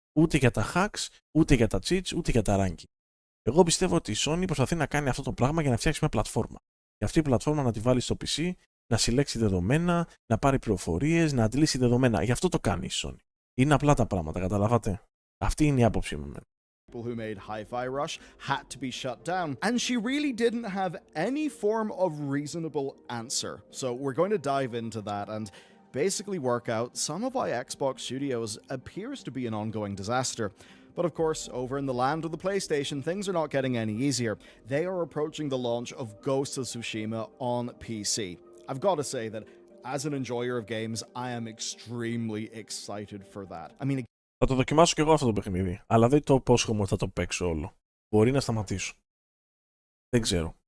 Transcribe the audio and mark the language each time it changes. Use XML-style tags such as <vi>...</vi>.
<el>Ούτε για τα hacks, ούτε για τα cheats, ούτε για τα ranking. Εγώ πιστεύω ότι η Sony προσπαθεί να κάνει αυτό το πράγμα για να φτιάξει μια πλατφόρμα. Και αυτή η πλατφόρμα να τη βάλει στο PC, να συλλέξει δεδομένα, να πάρει πληροφορίες, να αντλήσει δεδομένα. Γι' αυτό το κάνει η Sony. Είναι απλά τα πράγματα, καταλάβατε. Αυτή είναι η άποψή μου.</el> <en>People who made Hi-Fi Rush had to be shut down, and she really didn't have any form of reasonable answer. So we're going to dive into that and basically work out some of why Xbox Studios appears to be an ongoing disaster. But of course, over in the land of the PlayStation, things are not getting any easier. They are approaching the launch of Ghost of Tsushima on PC. I've got to say that as an enjoyer of games, I am extremely excited for that. I mean,</en> <el>θα το δοκιμάσω κι εγώ αυτό το παιχνίδι, αλλά δεν το υπόσχομαι ότι θα το παίξω όλο. Μπορεί να σταματήσω. Δεν ξέρω.</el>